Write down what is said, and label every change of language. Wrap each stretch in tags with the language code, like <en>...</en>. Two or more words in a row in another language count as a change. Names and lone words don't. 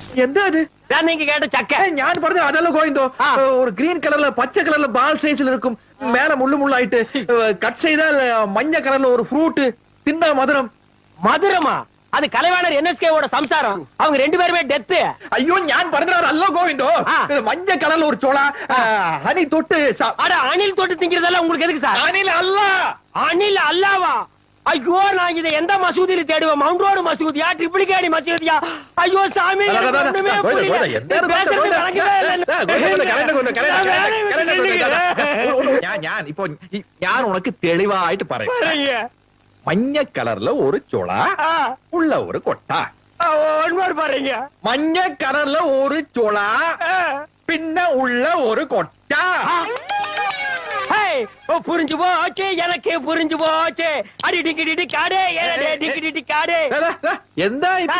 <ml>എന്താ അത്?</ml> <ta>நீங்க கேட்ட சக்க</ta> <ml>ഞാൻ പറഞ്ഞ അതല്ല ഗോവിന്ദോ. ഒരു ഗ്രീൻ കളറില് പച്ച കളറില് ബാൽ സൈസിൽ இருக்கும்.</ml> <ta>மேல முள்ளு முள்ளாயிட்டு கட் செய்தால் மஞ்ச கலர்ல ஒரு ஃப்ரூட் தின்னா மதுரம். மதுரமா? அது கலைவாணர் என்எஸ்கேவோட சம்சாரம். அவங்க ரெண்டு பேருமே டெத். ஐயோ ஞான் പറഞ്ഞത് அல்ல கோவிந்தோ. மஞ்ச கலர்ல ஒரு சோளா ஹனி தொட்டு. அட அணில் தொட்டு திங்கிறதெல்லாம் உங்களுக்கு எதுக்கு சார்? அணில் அல்ல. அணில் அல்லவா? ஐயோ நான் இதை எந்த மசூதியில தேடுவேன்? மவுண்ட் ரோடு மசூதியா, ட்ரிபிளிகேடி மசூதியா? ஐயோ சாமி</ta> <ml>ഞാൻ ഇപ്പൊ ഞാൻ ഉനക്ക് തെളിവായിട്ട് പറയാം. മഞ്ഞ കളറില് ഒരു ചുള ഉള്ള ഒരു കൊട്ട.</ml> <ta>பாருங்க. மஞ்ச கலர்ல ஒரு சுள பின்ன உள்ள ஒரு கொட்டா. புரிஞ்சு போச்சு, எனக்கு புரிஞ்சு போச்சு. அடி டிக்கி காடே, டிக்கி காடே. எந்த நீங்க</ta>